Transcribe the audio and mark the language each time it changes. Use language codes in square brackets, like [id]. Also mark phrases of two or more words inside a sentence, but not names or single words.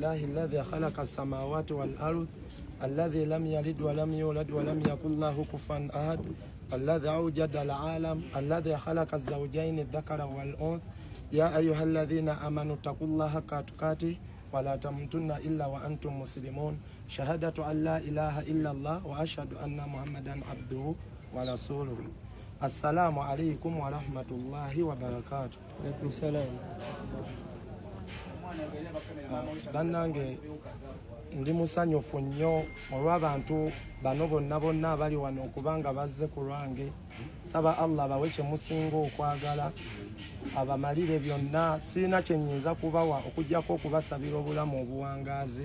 [ar] الذي خلق السماوات والأرض الذي لم يلد ولم يولد ولم يكن له كفوا أحد الذي أوجد العالم الذي خلق الزوجين الذكر والأنثى يا أيها الذين آمنوا اتقوا الله حق تقاته ولا تموتن إلا وأنتم مسلمون شهادة أن لا إله إلا الله وأشهد أن محمدا عبده ورسوله. السلام عليكم ورحمة الله وبركاته. عليكم السلام. [lg] Bannange ndi musanyufu nnyo olw'abantu bano bonna abali wano okubanga bazze ku lwange. Saba Allah bawe kye musinga okwagala abamalire byonna, sirina kye nnyinza kubawa okuggyako okubasabira obulamu obuwangaazi.